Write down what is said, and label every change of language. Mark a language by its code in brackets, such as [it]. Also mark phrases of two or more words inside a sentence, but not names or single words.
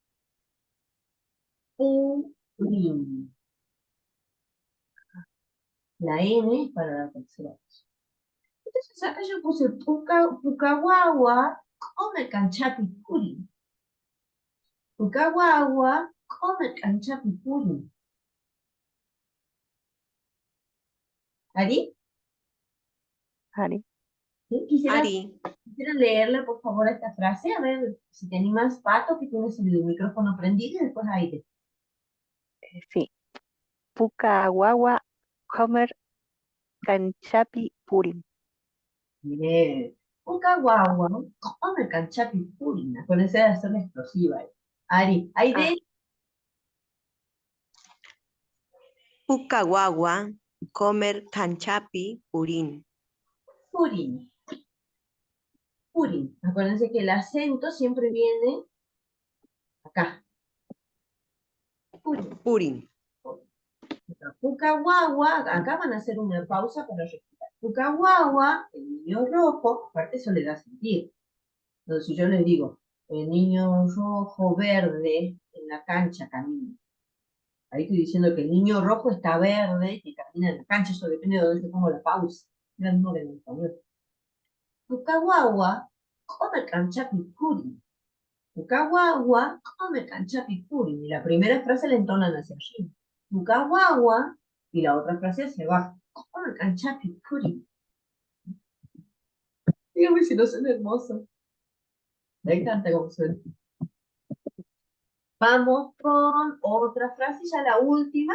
[qu] purín. [es] La N es para la tercera persona. Entonces acá yo puse [qu] Pucahuagua come canchapi puri. Pucahuagua come canchapi puri. [es] ¿Ari? Ari. ¿Sí? Ari, Quisiera leerle, por favor, esta frase. A ver si te animas, Pato, que tienes el micrófono prendido, y después aire. Sí. [qu] Pucahuagua comer canchapi purim. [es] Bien. [qu] Pucahuagua come canchapi puri. [es] Acuérdense de hacer la explosiva ahí. Ari, aire. [qu] Pucahuagua, comer canchapi, purín. Purin. Purin. [es] Acuérdense que el acento siempre viene acá. [qu] Purin. Purín. [es] Pucahuagua, acá van a hacer una pausa para respirar. Pucahuagua, el niño rojo, aparte eso le da sentido. Entonces, si yo les digo, el niño rojo, verde, en la cancha camina. Ahí estoy diciendo que el niño rojo está verde, que camina en la cancha, eso depende de dónde se pongo la pausa. Es lo mismo que en español. [qu] Pucahuagua, come canchapi puri. Pucahuagua, come canchapi puri. [es] Y la primera frase la entonan hacia allí. Pucahuagua, y la otra frase hacia abajo. [qu] Come canchapi puri. [es] Dígame si no son hermosos. Me encanta cómo suena. Vamos con otra frase, ya la última.